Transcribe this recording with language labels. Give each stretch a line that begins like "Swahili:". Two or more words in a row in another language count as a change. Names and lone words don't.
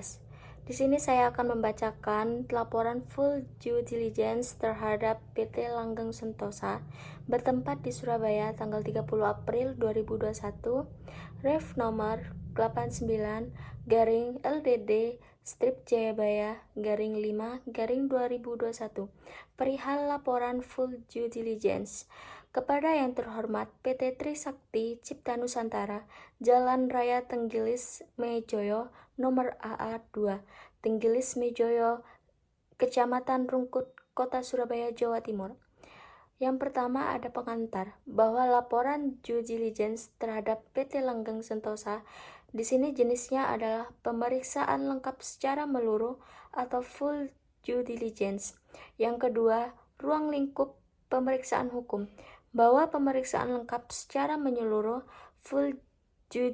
Indonesian: Di sini saya akan membacakan laporan
English: full due diligence
Indonesian: terhadap PT Langgeng Sentosa bertempat di Surabaya tanggal 30 April 2021, ref nomor 89/LDD strip Jayabaya _5/2021 perihal laporan
English: full due diligence
Indonesian: kepada yang terhormat PT Trisakti Cipta Nusantara, Jalan Raya Tenggilis Mejoyo nomor AA2, Tenggilis Mejoyo, Kecamatan Rungkut, Kota Surabaya, Jawa Timur. Yang pertama ada pengantar bahwa laporan
English: due diligence
Indonesian: terhadap PT Langgeng Sentosa di sini jenisnya adalah pemeriksaan lengkap secara menyeluruh atau
English: full due diligence.
Indonesian: Yang kedua, ruang lingkup pemeriksaan hukum bahwa pemeriksaan lengkap secara menyeluruh
English: full due